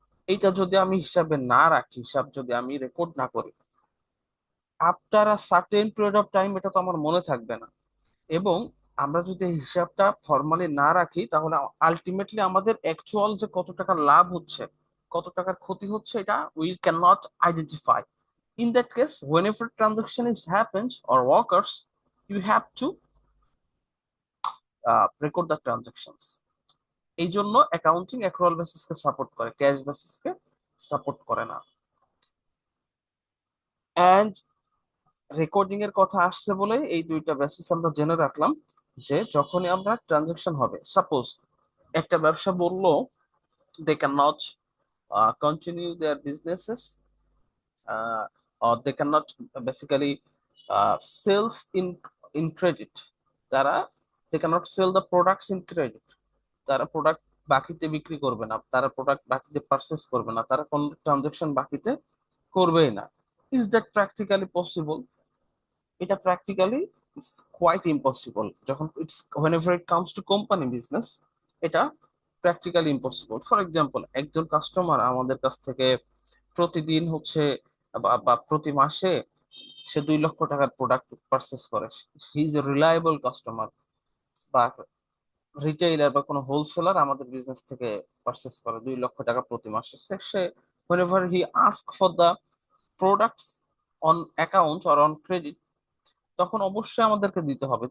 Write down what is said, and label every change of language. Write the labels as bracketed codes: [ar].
[bn] এইটা যদি আমি হিসাবে না রাখি, হিসাব যদি আমি রেকর্ড না করি, [en] after a certain period of time [bn] এটা তো আমার মনে থাকবে না। এবং আমরা যদি এই হিসাবটা ফর্মালি না রাখি, তাহলে আলটিমেটলি আমাদের অ্যাকচুয়াল যে কত টাকা লাভ হচ্ছে, কত টাকার ক্ষতি হচ্ছে, এটা [en] We can not identify. In that case, whenever transaction is happens or occurs, you have to record the transactions. [bn] এই জন্য অ্যাকাউন্টিং অ্যাক্রুয়াল বেসিসকে সাপোর্ট করে, ক্যাশ বেসিসকে সাপোর্ট করে না। এন্ড রেকর্ডিং এর কথা আসছে বলে এই দুইটা বেসিস আমরা জেনে রাখলাম। যে যখনই আমরা ট্রানজাকশন হবে, সাপোজ একটা ব্যবসা বললো [en] they can not continue their businesses, or they cannot basically sales in credit, [bn] তারা [en] they cannot sell the products in credit, [bn] তারা প্রোডাক্ট বাকিতে বিক্রি করবে না, তারা প্রোডাক্ট বাকিতে পারচেস করবে না, তারা কোন ট্রানজাকশন বাকিতে করবেই না। [en] Is that practically possible? এটা practically it's quite impossible. যখন it's whenever it comes to company business, এটা practically impossible. [bn] ফর এক্সাম্পল, একজন কাস্টমার আমাদের কাছ থেকে প্রতিদিন হচ্ছে বা প্রতি মাসে সে 2 লক্ষ টাকার প্রোডাক্ট পারচেস করে, [en] He is a reliable customer. [bn] বা রিটেইলার বা কোনো হোলসেলার আমাদের বিজনেস থেকে পারচেস করে 2 লক্ষ টাকা প্রতি মাসে, সে [en] whenever he ask for the products on account or on credit, [bn] তখন অবশ্যই আমাদেরকে দিতে হবে।